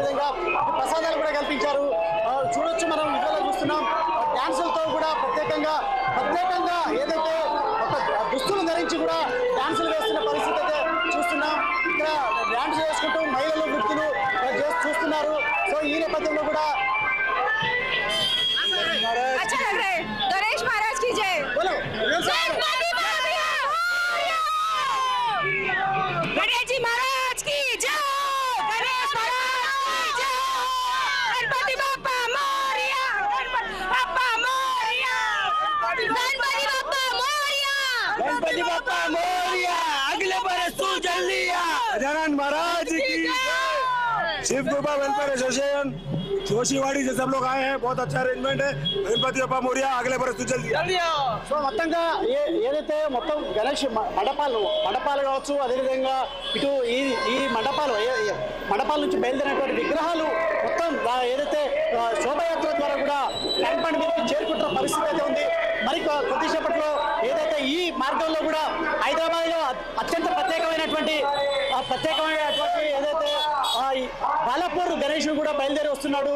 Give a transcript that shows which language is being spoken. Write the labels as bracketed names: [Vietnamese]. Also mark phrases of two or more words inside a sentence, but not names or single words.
[Telugu] అదేవిధంగా ప్రసాదాలు కూడా కల్పించారు. చూస్తున్నాం డాన్సులతో కూడా ప్రత్యేకంగా ఏదైతే ఒక దుస్తులు ధరించి కూడా డాన్సులు వేస్తున్న పరిస్థితి అయితే చూస్తున్నాం. ఇక్కడ డాన్స్ చేసుకుంటూ మహిళలు వృత్తులు చూస్తున్నారు. సో ఈ నేపథ్యంలో కూడా [Hindi] गणेश महाराज की जय। गणेश जी महाराज की जय। गणेश महाराज की जय। [Marathi] गणपति बाप्पा मोरया। बाप्पा मोरया। गणपति बाप्पा मोरया। गणपति बाप्पा मोरया। [Hindi] अगले बरस तू जल्दी आ। गजानन महाराज की शिव कृपा वेलफेयर एसोसिएशन जोशीवाड़ी से सब लोग आए हैं. बहुत अच्छा अरेंजमेंट है. [Marathi] गणपति बाप्पा मोरया. [Hindi] अगले बरस तू जल्दी आ. [Telugu] సో మొత్తంగా ఏదైతే మొత్తం గణేష్ మండపాలు కావచ్చు, అదేవిధంగా ఇటు ఈ మండపాల నుంచి బయలుదేరినటువంటి విగ్రహాలు మొత్తం ఏదైతే శోభయాత్ర ద్వారా కూడా ట్యాంక్ బండ్ మీదకి చేరుకుంటున్న పరిస్థితి అయితే ఉంది. మరి కొద్దిసేపట్లో ఏదైతే ఈ మార్గంలో కూడా హైదరాబాద్లో అత్యంత ప్రత్యేకమైనటువంటి ఏదైతే బాలాపూర్ గణేష్ కూడా బయలుదేరి వస్తున్నాడు.